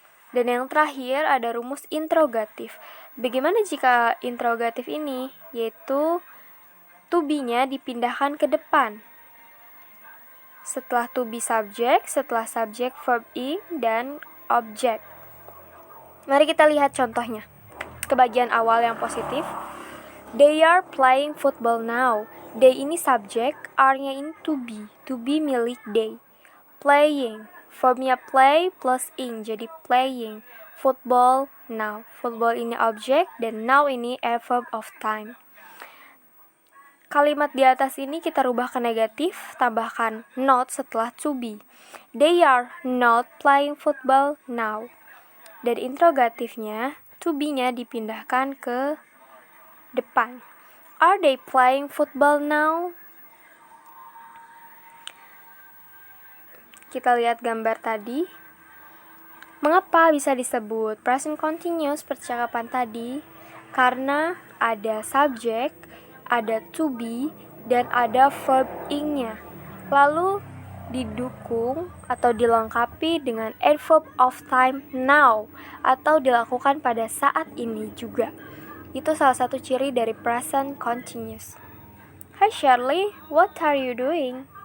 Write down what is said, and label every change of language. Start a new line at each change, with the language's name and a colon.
Indonesian: Dan yang terakhir ada rumus interrogatif. Bagaimana jika interrogatif ini? Yaitu to be-nya dipindahkan ke depan. Setelah to be subject, setelah subject verb ing dan object. Mari kita lihat contohnya. Ke bagian awal yang positif.
English: They are playing football now.
Indonesian: They ini subject, are-nya ini to be milik they. Playing, verbnya play plus ing, jadi playing. Football now. Football ini object dan now ini verb of time. Kalimat di atas ini kita rubah ke negatif, tambahkan not setelah to be.
English: They are not playing football now.
Indonesian: Dan interrogatifnya, to be-nya dipindahkan ke depan.
English: Are they playing football now?
Indonesian: Kita lihat gambar tadi. Mengapa bisa disebut present continuous percakapan tadi? Karena ada subject, ada to be, dan ada verb ing-nya. Lalu didukung atau dilengkapi dengan adverb of time now atau dilakukan pada saat ini juga. Itu salah satu ciri dari present continuous.
English: Hi Shirley, what are you doing?